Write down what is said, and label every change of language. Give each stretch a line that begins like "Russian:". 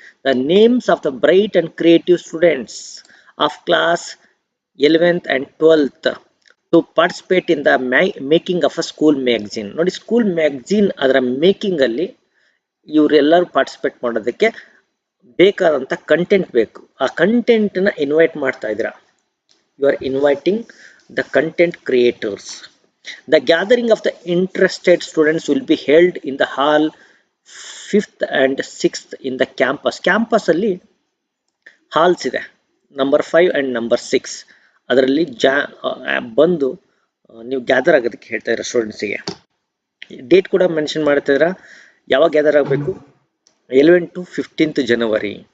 English: The names of the bright and creative students of class 11th and 12th to participate in the making of a school magazine.
Kannada: ನೋಡಿ, school magazine ಅದರ ಮೇಕಿಂಗಲ್ಲಿ ಇವರೆಲ್ಲರೂ participate ಮಾಡೋದಕ್ಕೆ ಬೇಕಾದಂಥ content ಬೇಕು. ಆ ಕಂಟೆಂಟನ್ನ invite ಮಾಡ್ತಾ ಇದ್ದೀರಾ.
English: You are inviting the content creators. The gathering of the interested students will be held in the hall 5th and 6th in the campus.
Kannada: Campus ಅಲ್ಲಿ ಹಾಲ್ಸ್ ಇದೆ, ನಂಬರ್ 5 ಆ್ಯಂಡ್ ನಂಬರ್ 6. ಅದರಲ್ಲಿ ಬಂದು ನೀವು gather ಆಗೋದಕ್ಕೆ ಹೇಳ್ತಾ ಇದ್ದೀರಾ ಸ್ಟೂಡೆಂಟ್ಸಿಗೆ. ಡೇಟ್ ಕೂಡ mention ಮಾಡ್ತಿದ್ದೀರಾ, ಯಾವಾಗ ಗ್ಯಾದರ್ ಆಗಬೇಕು, 11 to 15th January.